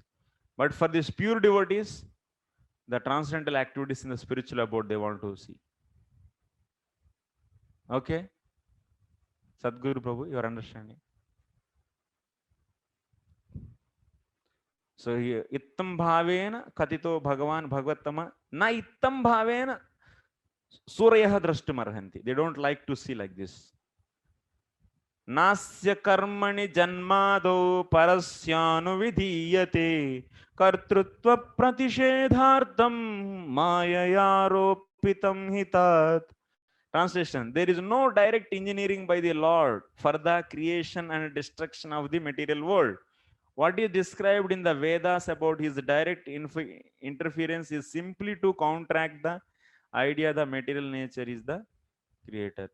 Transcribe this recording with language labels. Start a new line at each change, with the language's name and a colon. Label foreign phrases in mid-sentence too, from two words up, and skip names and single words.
English: But for these pure devotees, the transcendental activities in the spiritual abode they want to see. Okay, Sadhguru Prabhu, your understanding. So here,
Sanskrit: ittam bhavena katito Bhagavan Bhagavatama na ittam bhavena surayah drashtum arhanti.
English: They don't like to see like this.
Sanskrit: नास्य कर्मणि जन्मादौ परस्यानुविधीयते कर्तृत्व प्रतिषेधार्थं माययारोपितं हि तत्.
English: Translation: there is no direct engineering by the Lord for the creation and destruction of the material world. What is described in the Vedas about his direct interference is simply to counteract the idea the material nature is the creator.